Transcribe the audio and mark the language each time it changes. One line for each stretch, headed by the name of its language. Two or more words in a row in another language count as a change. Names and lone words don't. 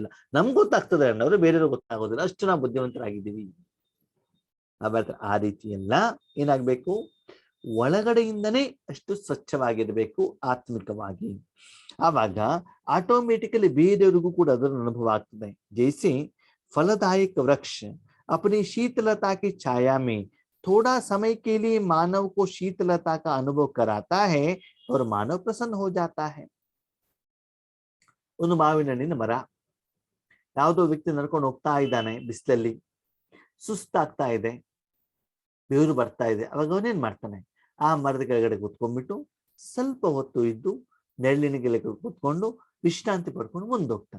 Kannada: ನಮ್ಗೆ ಗೊತ್ತಾಗ್ತದೆ ಅನ್ನೋರು, ಬೇರೆಯವ್ರಿಗೆ ಗೊತ್ತಾಗೋದಿಲ್ಲ. ಅಷ್ಟು ನಾವು ಬುದ್ಧಿವಂತರಾಗಿದ್ದೀವಿ. ಆ ರೀತಿ ಎಲ್ಲ ಏನಾಗ್ಬೇಕು? ಒಳಗಡೆಯಿಂದನೇ ಅಷ್ಟು ಸ್ವಚ್ಛವಾಗಿರ್ಬೇಕು ಆತ್ಮಿಕವಾಗಿ. ಆವಾಗ ಆಟೋಮೆಟಿಕಲಿ ಬೇರೆಯವ್ರಿಗೂ ಕೂಡ ಅದರ ಅನುಭವ ಆಗ್ತದೆ.
Hindi: ಜೈಸಿ फलदायक वृक्ष अपनी शीतलता की छाया में थोड़ा समय के लिए मानव को शीतलता का अनुभव कराता है और मानव प्रसन्न हो जाता है.
Kannada: ಒಂದು ಮಾವಿನ ಹಣ್ಣಿನ ಮರ, ಯಾವುದೋ ವ್ಯಕ್ತಿ ನಡ್ಕೊಂಡು ಹೋಗ್ತಾ ಇದ್ದಾನೆ, ಬಿಸಿಲಲ್ಲಿ ಸುಸ್ತಾಗ್ತಾ ಇದೆ, ಬೆವರು ಬರ್ತಾ ಇದೆ. ಅವಾಗ ಅವನೇನ್ ಮಾಡ್ತಾನೆ? ಆ ಮರದ ಕೆಳಗಡೆ ಕೂತ್ಕೊಂಡ್ಬಿಟ್ಟು ಸ್ವಲ್ಪ ಹೊತ್ತು ಇದ್ದು ನೆರಳಿನ ಕೆಳಗೆ ಕೂತ್ಕೊಂಡು ವಿಶ್ರಾಂತಿ ಪಡ್ಕೊಂಡು ಮುಂದೋಗ್ತಾನೆ.